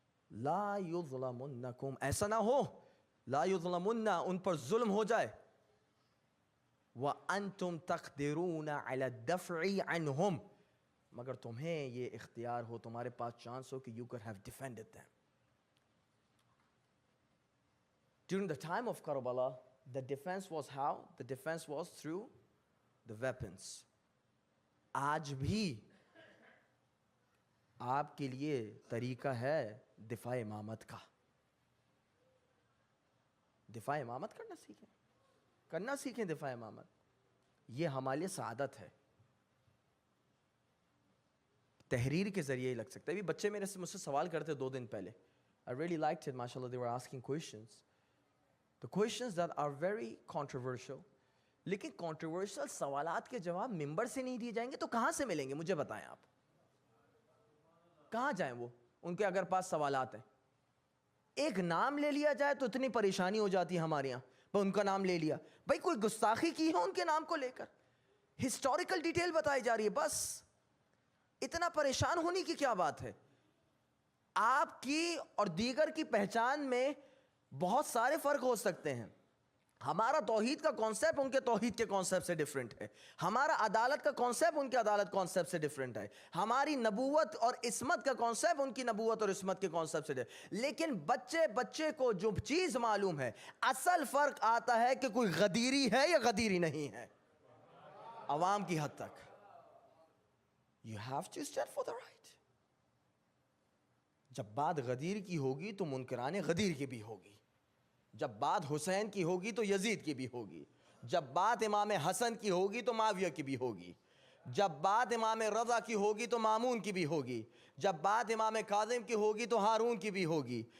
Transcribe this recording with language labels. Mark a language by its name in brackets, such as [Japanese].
[Arabic] لا یظلمنکم, [Urdu] ایسا نہ ہو [Arabic] لا یظلمن, [Urdu] ان پر ظلم ہو جائے. [Arabic] وانتم تقدرون علی الدفع عنہم, [Urdu] مگر تمہیں یہ اختیار ہو, تمہارے پاس چانس ہو کہ [English] you could have defended them. During the time of Karbala, the defense was how? The defense was through the weapons. [Urdu] آج بھی آپ کے لیے طریقہ ہے دفاع امامت کا. دفاع امامت کرنا سیکھیں دفاع امامت. یہ ہمارے لیے سعادت ہے. تحریر کے ذریعے ہی لگ سکتا ہے. ابھی بچے مجھ سے سوال کرتے 2 دن پہلے. [English] I really liked it, mashallah. They were asking questions. The questions that are very controversial. [Urdu] لیکن controversial سوالات کے جواب ممبر سے نہیں دیے جائیں گے تو کہاں سے ملیں گے؟ مجھے بتائیں آپ. کہاں جائیں وہ ان کے اگر پاس سوالات ہیں؟ ایک نام لے لیا جائے تو اتنی پریشانی ہو جاتی ہے ہمارے یہاں. ان کا نام لے لیا, بھائی کوئی گستاخی کی ہے ان کے نام کو لے کر؟ ہسٹوریکل ڈیٹیل بتائی جا رہی ہے, بس اتنا پریشان ہونے کی کیا بات ہے؟ آپ کی اور دیگر کی پہچان میں بہت سارے فرق ہو سکتے ہیں. ہمارا توحید کا کانسیپٹ ان کے توحید کے کانسیپٹ سے ڈیفرنٹ ہے. ہمارا عدالت کا کانسیپٹ ان کے عدالت کانسیپٹ سے ڈیفرنٹ ہے. ہماری نبوت اور عصمت کا کانسیپٹ ان کی نبوت اور عصمت کے کانسیپٹ سے ڈیفرنٹ. لیکن بچے کو جو چیز معلوم ہے, اصل فرق آتا ہے کہ کوئی غدیری ہے یا غدیری نہیں ہے. عوام کی حد تک [English] you have to stand for the right. [Urdu] جب بات غدیر کی ہوگی تو منکران غدیر کی بھی ہوگی. جب بات حسین کی ہوگی تو یزید کی بھی ہوگی. جب بات امام حسن کی ہوگی تو معاویہ کی بھی ہوگی. جب بات امام رضا کی ہوگی تو مامون کی بھی ہوگی. جب بات امام کاظم کی ہوگی تو ہارون کی بھی ہوگی.